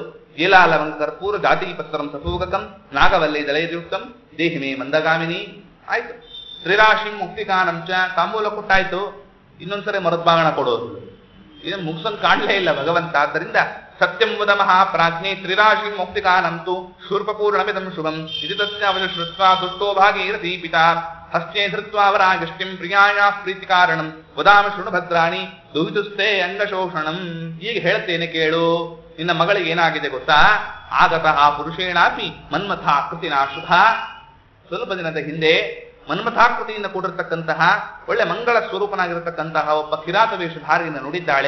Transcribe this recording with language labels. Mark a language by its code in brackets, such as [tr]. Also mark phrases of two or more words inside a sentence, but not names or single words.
[sa] ಏಲಾಲವಂ ಕರ್ಪೂರ ಜಾತಿ ಪತ್ರಂ ಸಪೂಗಕಂ ನಾಗವಲ್ಲಿ ದಲಯಯುಕ್ತಂ ದೇಹಿಮೇ ಮಂದಗಾಮಿನಿ. ಆಯ್ತು, ಶ್ರೀರಾಶಿಂ ಮುಕ್ತಿಕಾನಂಚ. [kn] ತಾಂಬೂಲ ಕೊಟ್ಟಾಯ್ತು, ಇನ್ನೊಂದ್ಸರಿ ಮರುದ್ಭಾಗಣ ಕೊಡೋದು. ಇದನ್ನು ಮುಗಿಸಂಗ್ ಕಾಣಲೇ ಇಲ್ಲ ಭಗವಂತ. ಆದ್ದರಿಂದ [sa] ಸತ್ಯಂ ವದ ಮಹಾಪ್ರಾಜ್ಞೆ ತ್ರಿರಾಶಿ ಮುಕ್ತಿಕಾನಂತು ಶೂರ್ಪಪೂರ್ಣಮಿದಂ ಶುಭಂ ಇದು ತಸ್ಯ ಅವಶ್ರುತ್ವಾ ದುಷ್ಟೋ ಭಾಗೀರಥೀ ಪಿತಾ ಹಸ್ತೆ ಧೃತ್ವಾ ವರಾಗಷ್ಟಿಂ ಪ್ರಿಯಾಯ ಪ್ರೀತಿಕಾರಣಂ ವದಾಮಿ ಶೃಣು ಭದ್ರಾಣಿ ದುಹಿತುಸ್ತೆ ಅಂಗಶೋಷಣಂ. [kn] ಈಗ ಹೇಳ್ತೇನೆ ಕೇಳು, ನಿನ್ನ ಮಗಳಿಗೆ ಏನಾಗಿದೆ ಗೊತ್ತಾ? [sa] ಆಗತಃ ಪುರುಷೇಣಾಪಿ ಮನ್ಮಥಾಕೃತಿನಾ ಶುಭ. [kn] ಸ್ವಲ್ಪ ದಿನದ ಹಿಂದೆ ಮನ್ಮಥಾಕೃತಿಯಿಂದ ಕೂಡಿರ್ತಕ್ಕಂತಹ ಒಳ್ಳೆ ಮಂಗಳ ಸ್ವರೂಪನಾಗಿರತಕ್ಕಂತಹ ಒಬ್ಬ ಕಿರಾತ ವೇಷಧಾರಿಯನ್ನು ನುಡಿದ್ದಾಳೆ.